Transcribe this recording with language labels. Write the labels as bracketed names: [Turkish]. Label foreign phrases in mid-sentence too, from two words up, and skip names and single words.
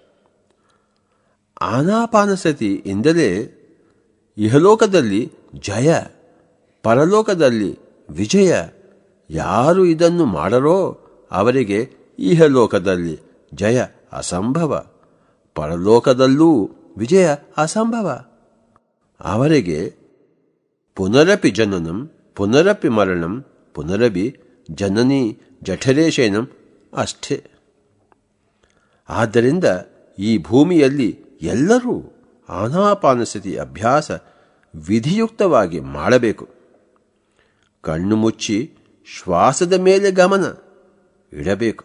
[Kannada] ಆನಾಪಾನಸತಿ ಎಂದರೆ ಇಹಲೋಕದಲ್ಲಿ ಜಯ, ಪರಲೋಕದಲ್ಲಿ ವಿಜಯ. ಯಾರು ಇದನ್ನು ಮಾಡರೋ ಅವರಿಗೆ ಇಹಲೋಕದಲ್ಲಿ ಜಯ ಅಸಂಭವ, ಪರಲೋಕದಲ್ಲೂ ವಿಜಯ ಅಸಂಭವ. [Sanskrit] ಅವರಿಗೆ ಪುನರಪಿ ಜನನಂ ಪುನರಪಿ ಮರಣಂ ಪುನರಪಿ ಜನನಿ ಜಠರೇ ಶಯನಂ ಅಷ್ಟೇ. [Kannada] ಆದ್ದರಿಂದ ಈ ಭೂಮಿಯಲ್ಲಿ ಎಲ್ಲರೂ ಆನಾಪಾನಸತಿ ಅಭ್ಯಾಸ ವಿಧಿಯುಕ್ತವಾಗಿ ಮಾಡಬೇಕು. ಕಣ್ಣು ಮುಚ್ಚಿ ಶ್ವಾಸದ ಮೇಲೆ ಗಮನ ಇಡಬೇಕು.